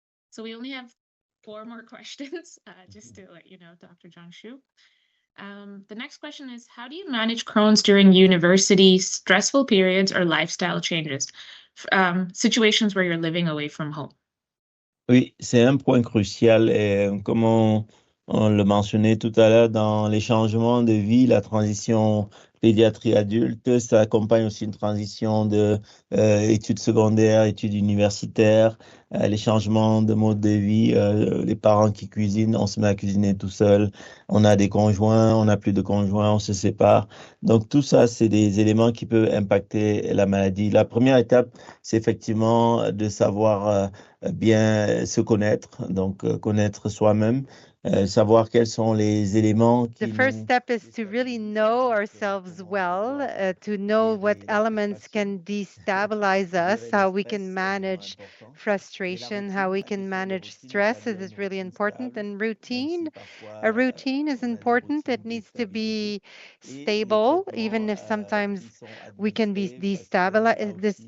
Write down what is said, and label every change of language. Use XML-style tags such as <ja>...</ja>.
<en>So we only have 4 more questions, just to let you know, Dr. Jantchou. The next question is, how do you manage Crohn's during university, stressful periods, or lifestyle changes, situations where you're living away from home?</en> <fr>Oui, c'est un point crucial. Comme on le mentionnait tout à l'heure, dans les changements de vie, la transition pédiatrie adulte, ça accompagne aussi une transition de études secondaires, études universitaires, les changements de mode de vie, les parents qui cuisinent, on se met à cuisiner tout seul, on a des conjoints, on n'a plus de conjoints, on se sépare. Donc tout ça, c'est des éléments qui peuvent impacter la maladie. La première étape, c'est effectivement de savoir bien se connaître, donc connaître soi-même, savoir quels sont les éléments qui</fr> <en>The first step is to really know ourselves well, to know what elements can destabilize us, how we can manage frustration, how we can manage stress is really important, and routine. A routine is important. It needs to be stable, even if sometimes we can be destabilized.</en>